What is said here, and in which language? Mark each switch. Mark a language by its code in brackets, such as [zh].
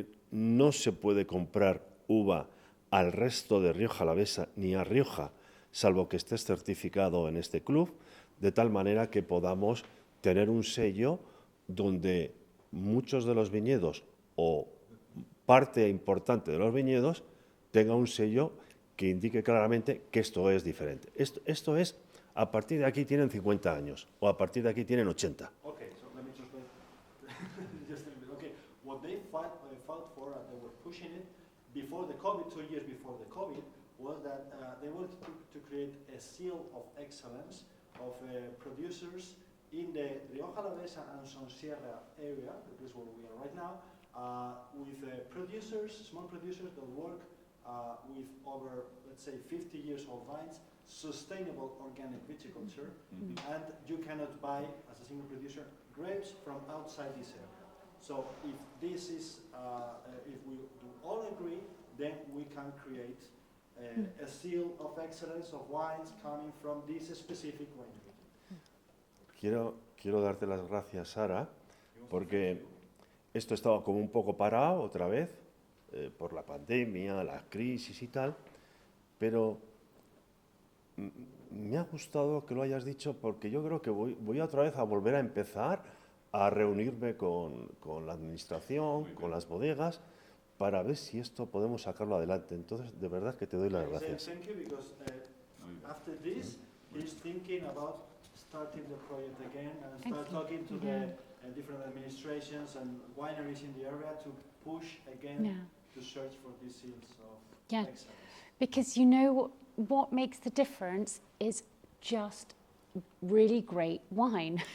[es] No se puede comprar uva al resto de Rioja Alavesa ni a Rioja, salvo que estés certificado en este club, de tal manera que podamos tener un sello donde muchos de los viñedos o parte importante de los viñedos tenga un sello que indique claramente que esto es diferente. Esto es, a partir de aquí tienen 50 años o a partir de aquí tienen 80. [en] Okay, so let me just a little bit. Okay, what they fought for, and they were pushing it before the COVID, 2 years before the COVID, was that they wanted to create a seal of excellence of producers in the Rioja Alavesa and Sonsierra area, that is where we are right now, with producers, small producers that work with over, let's say, 50 years old vines, sustainable organic viticulture, and you cannot buy, as a single producer, grapes from outside this area. So if this is, if we do all agree, then we can create a seal of excellence of wines coming from this specific winery. [es] Quiero darte las gracias, Sara, porque esto estaba como un poco parado otra vez, por la pandemia, la crisis y tal, pero me ha gustado que lo hayas dicho porque yo creo que voy otra vez a volver a empezar a reunirme con la administración, con las bodegas, para ver si esto podemos sacarlo adelante. Entonces, de verdad que te doy las gracias. [en] Thank you, because after this, he's thinking about starting the project again and start talking to the different administrations and wineries in the area to push again to search for these seals of excellence. Because you know what makes the difference is just really great wine.